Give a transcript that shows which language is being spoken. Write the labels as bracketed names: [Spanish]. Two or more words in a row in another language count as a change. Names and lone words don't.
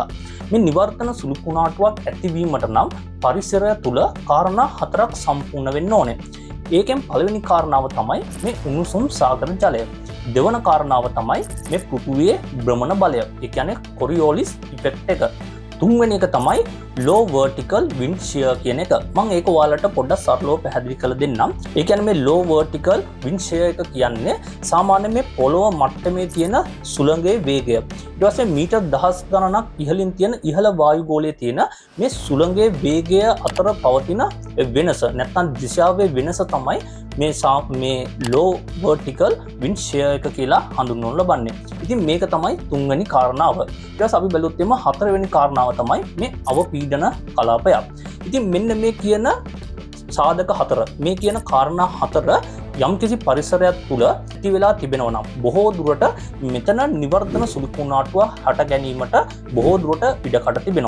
[Sinhala] මේ නිවර්තන සුලිකුණාටුවක් ඇතිවීමට නම් පරිසරය තුල කාරණා හතරක් සම්පූර්ණ වෙන්න ඕනේ. ඒකෙන් පළවෙනි කාරණාව තමයි මේ උණුසුම් සාගර ජලය. දෙවන කාරණාව තමයි මේ පෘථුවියේ භ්‍රමණ බලය. ඒ කියන්නේ කොරියෝලිස් ඉෆෙක්ට් එක. තුන්වෙනි එක තමයි [English] low vertical wind shear [Sinhala] කියන එක. මම ඒක ඔයාලට පොඩ්ඩක් සරලව පැහැදිලි කරලා දෙන්නම්. ඒ කියන්නේ මේ [English] low vertical wind shear [Sinhala] එක කියන්නේ සාමාන්‍ය මේ පොළොව මට්ටමේ තියෙන සුළඟේ වේගය. ඊට පස්සේ මීටර් දහස් ගණනක් ඉහළින් තියෙන ඉහළ වායුගෝලයේ තියෙන මේ සුළඟේ වේගය අතර පවතින වෙනස නැත්නම් දිශාවේ වෙනස තමයි මේ [English] low vertical wind shear [Sinhala] එක කියලා හඳුන්වනු ලබන්නේ. ඉතින් මේක තමයි තුන්වෙනි කාරණාව. ඊට පස්සේ අපි බැලුවොත් එම හතරවෙනි කාරණාව තමයි මේ අවපීඩන කලාපය. ඉතින් මෙන්න මේ කියන සාධක හතර, මේ කියන කාරණා හතර යම්කිසි පරිසරයක් තුළ ඇති වෙලා තිබෙනවා නම් බොහෝ දුරට මෙතන නිවර්තන සුලිකුණාටුව හට ගැනීමට බොහෝ දුරට ඉඩකඩ තිබෙනවා.